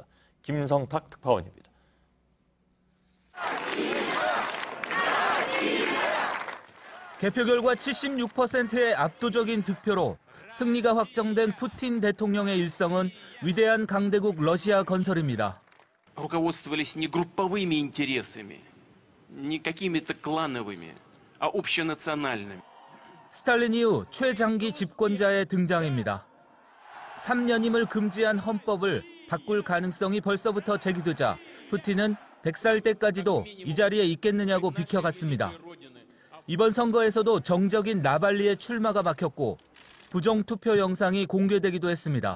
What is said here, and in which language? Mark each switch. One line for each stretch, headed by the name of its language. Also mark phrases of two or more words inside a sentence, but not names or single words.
Korean: 김성탁 특파원입니다. 개표 결과 76%의 압도적인 득표로 승리가 확정된 푸틴 대통령의 일성은 위대한 강대국 러시아 건설입니다.
Russian: руководствовались не групповыми интересами, не какими-то клановыми, а общенациональными.
Korean: 스탈린 이후 최장기 집권자의 등장입니다. 3년임을 금지한 헌법을 바꿀 가능성이 벌써부터 제기되자 푸틴은 100살 때까지도 이 자리에 있겠느냐고 비켜갔습니다. 이번 선거에서도 정적인 나발리의 출마가 막혔고 부정투표 영상이 공개되기도 했습니다.